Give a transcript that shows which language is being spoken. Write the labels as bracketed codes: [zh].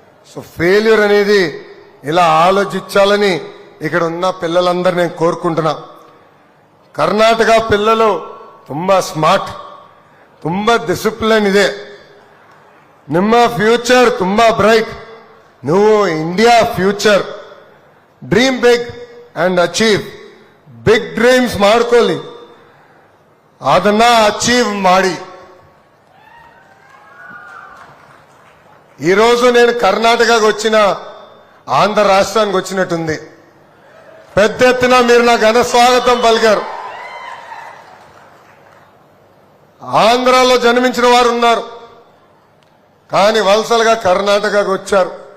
[te] So failure అనేది ఇలా ఆలోచించాలని ఇక్కడ ఉన్న పిల్లలందరూ నేను కోరుకుంటున్నా. [kn] ಕರ್ನಾಟಕ [te] పిల్లలు [kn] ತುಂಬಾ ಸ್ಮಾರ್ಟ್, ತುಂಬಾ ಡಿಸಿಪ್ಲಿನ್ ಇದೆ. ನಿಮ್ಮ ಫ್ಯೂಚರ್ ತುಂಬಾ ಬ್ರೈಟ್. ನೀವು India future. Dream big and achieve. Big dreams ಮಾಡ್ಕೊಳ್ಳಿ, ಅದನ್ನ ಅಚೀವ್ ಮಾಡಿ. [te] ఈరోజు నేను కర్ణాటకకు వచ్చిన ఆంధ్ర రాష్ట్రానికి వచ్చినట్టుంది. పెద్ద ఎత్తున మీరు నా ఘన స్వాగతం పలికారు. ఆంధ్రాలో జన్మించిన వారు ఉన్నారు, కానీ వలసలుగా కర్ణాటకకు వచ్చారు.